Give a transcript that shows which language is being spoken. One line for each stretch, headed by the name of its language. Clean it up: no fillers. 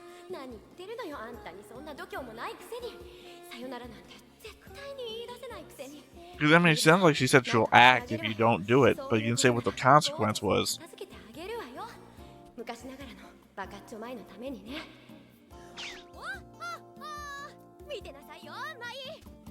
Japanese: 何言ってるのよあんたにそんな度胸もないくせにさよならなんて絶対に言い出せないくせに
English: Because I mean, it sounds like she said she'll act if you don't do it, but you didn't say what the consequence was.
Japanese: 助けてあげるわよ。昔ながらのバカッチョマイのためにね。おっ見てなさいよ、マイ。